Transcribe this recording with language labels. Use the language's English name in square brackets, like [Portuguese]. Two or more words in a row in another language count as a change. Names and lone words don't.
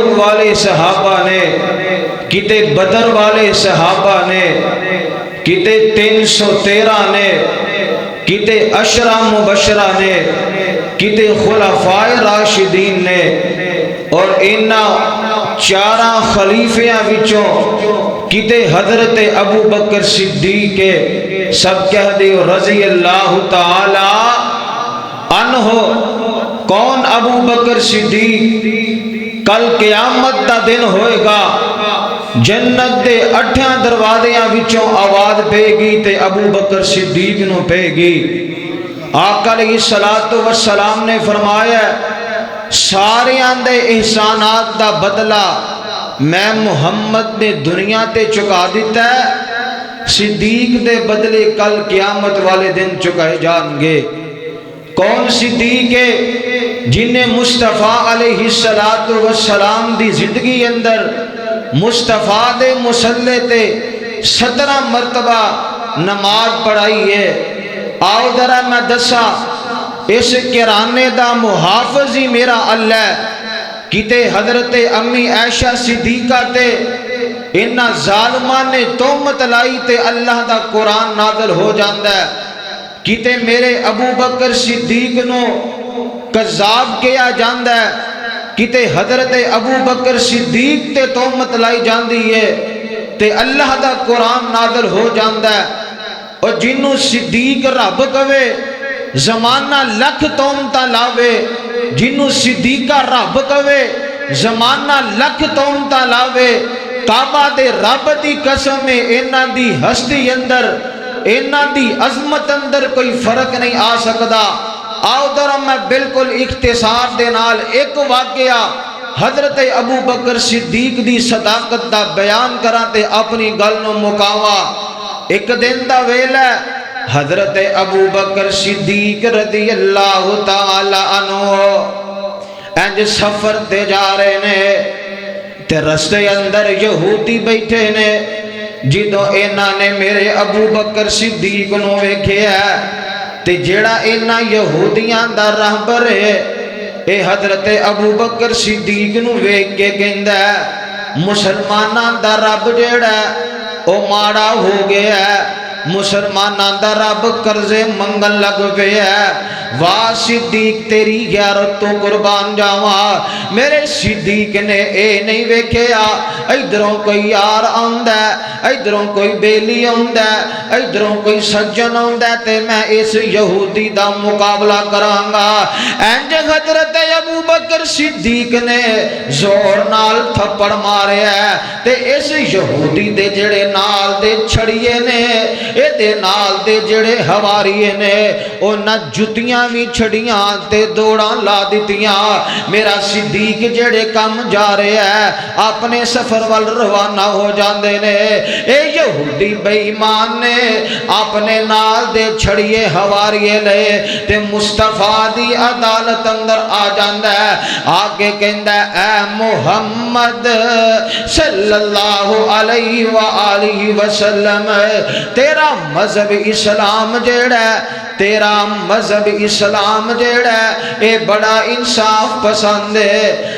[Punjabi] والے صحابہ نے, کتے بدر والے صحابہ نے, کتے 313 نے, کتے عشرہ مبشرہ نے, کتے خلفائے راشدین نے اور انہا چارہ خلیفیاں وچوں کتے حضرت ابو بکر صدیق کے سب کہہ دیو [Arabic] رضی اللہ تعالی عنہ. [Punjabi] کون ابو بکر صدیق؟ کل قیامت دا دن ہوئے گا جنت دے 8 دروازیاں وچوں آواز پے گی تے ابو بکر صدیق نو پے گی. آقا [Arabic] علیہ السلام [Punjabi] نے فرمایا سارے آندے احسانات دا بدلہ میں محمد نے دنیا تے چکا دیتا ہے. صدیق دے بدلے کل قیامت والے دن چکائے جان گے. کون صدیق ہے؟ جنہیں مصطفیٰ [Arabic] علیہ السلام [Punjabi] دی زندگی اندر مصطفیٰ دے مصلی تے 17 مرتبہ نماز پڑھائی ہے. آؤ ذرا میں دسا اس کرانے دا محافظ ہی میرا اللہ. کتے حضرت امی عائشہ صدیقہ تے انہاں ظالماں نے تہمت لائی تے اللہ دا قرآن نازل ہو جاندا ہے۔ کتے میرے ابو بکر صدیق نو کذاب کیا جاندا ہے، کتے حضرت ابو بکر صدیق تے تہمت لائی جاندی ہے تے اللہ دا قرآن نازل ہو جاندا ہے۔ اور جنوں صدیق رب کہے زمانہ لکھ تہمتاں لاوے، جنوں صدیقہ رب کہے زمانہ لکھ تہمتاں لاوے، کعبہ دے رب دی قسم ہے انہاں دی ہستی اندر، انہاں دی عظمت اندر کوئی فرق نہیں آ سکدا۔ آؤ ذرا میں بالکل اختصار دے نال ایک واقعہ حضرت ابو بکر صدیق دی صداقت دا بیان کراں تے اپنی گل نو مکاواں۔ ایک دن دا ویلا ہے، حضرت ابو بکر صدیق [Arabic] رضی اللہ تعالی عنہ [Punjabi] انج سفر تے جا رہے نے تے رستے اندر یہودی بیٹھے نے۔ جدوں انہاں نے میرے ابو بکر صدیق نو ویکھیا تے جیڑا انہاں یہودیاں دا رہبر ہے اے حضرت ابو بکر صدیق نو ویکھ کے کہندا ہے مسلماناں دا رب جیڑا او ماڑا ہو گیا ہے، مسلماناں دا رب قرضے منگن لگ پیا ہے۔ واہ صدیق تیری غیرت تو قربان جاواں۔ میرے صدیق نے اے نہیں ویکھیا ادھروں کوئی یار آندا ہے، ادھروں کوئی بیلی آندا ہے، ادھروں کوئی سجن آندا ہے تے میں اس یہودی دا مقابلہ کراں گا۔ انج حضرت ابو بکر صدیق نے زور نال تھپڑ ماریا ہے تے اس یہودی دے جڑے نال دے چھڑیے نے، اے دے نال دے جڑے حواریے نے، او نہ جتیاں بھی چھڑیاں تے دوڑاں لا دیتیاں۔ میرا صدیق جڑے کم جا رہے ہیں اپنے سفر وال روانہ ہو جاندے نے۔ اے یہودی بے ایمان نے اپنے نال دے چھڑیے حواریے لے تے مصطفیٰ دی عدالت اندر آ جاندا ہے، آگے کہندا ہے اے محمد [Arabic] صلی اللہ علیہ وآلہ وسلم [Punjabi] تیرا مذہب اسلام جیڑا ہے، تیرا مذہب اسلام جیڑا ہے اے بڑا انصاف پسند ہے۔